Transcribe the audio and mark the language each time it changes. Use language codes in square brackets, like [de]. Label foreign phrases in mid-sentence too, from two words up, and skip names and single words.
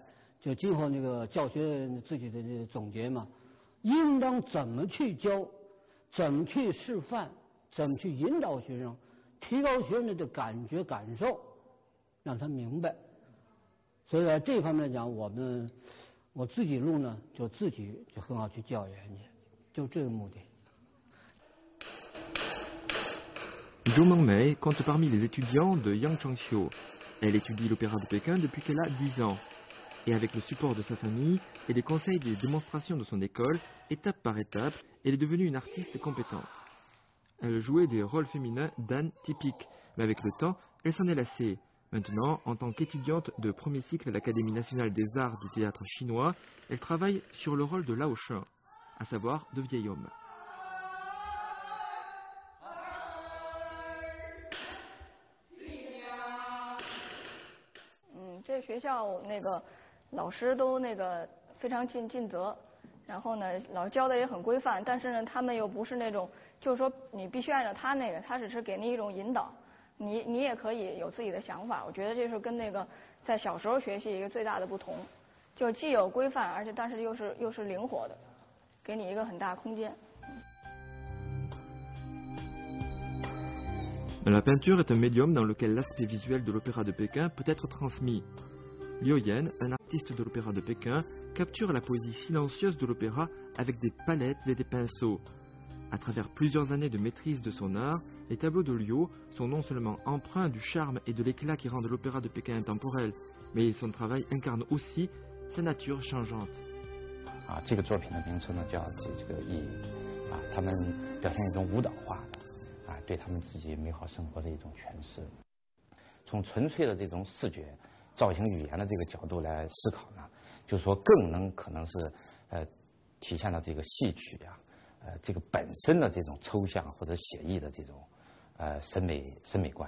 [zh] 就今后那个教学自己的这总结嘛，应当怎么去教，怎么去示范，怎么去引导学生，提高学生的感觉感受，让他明白。所以在这方面来讲，我自己录呢，就自己就很好去教研去，就这个目的。 [fr] Zhou Mengmei compte parmi les étudiants de Yang Chengxiu. Elle étudie l'opéra de Pékin depuis qu'elle a 10 ans. Et avec le support de sa famille et les conseils des démonstrations de son école, étape par étape, elle est devenue une artiste compétente. Elle jouait des rôles féminins d'âne typiques, mais avec le temps, elle s'en est lassée. Maintenant, en tant qu'étudiante de premier cycle à l'Académie nationale des arts du théâtre chinois, elle travaille sur le rôle de Lao Shen, à savoir de vieil homme. [zh] 这学校那个老师都那个非常尽责，然后呢，老师教的也很规范，但是呢，他们又不是那种，就是说你必须按照他那个，他只是给你一种引导，你也可以有自己的想法。我觉得这是跟那个在小时候学习一个最大的不同，就既有规范，而且但是又是灵活的，给你一个很大空间。 [fr] La peinture est un médium dans lequel l'aspect visuel de l'opéra de Pékin peut être transmis. Liu Yan, un artiste de l'opéra de Pékin, capture la poésie silencieuse de l'opéra avec des palettes et des pinceaux. À travers plusieurs années de maîtrise de son art, les tableaux de Liu sont non seulement empreints du charme et de l'éclat qui rendent l'opéra de Pékin intemporel, mais son travail incarne aussi sa nature changeante. [zh] 这个作品的名称呢叫这个意义他们表现一种舞蹈化的对他们自己美好生活的一种诠释。从纯粹的这种视觉造型语言的这个角度来思考呢，就是说更能可能是体现到这个戏曲这个本身的这种抽象或者写意的这种审美观。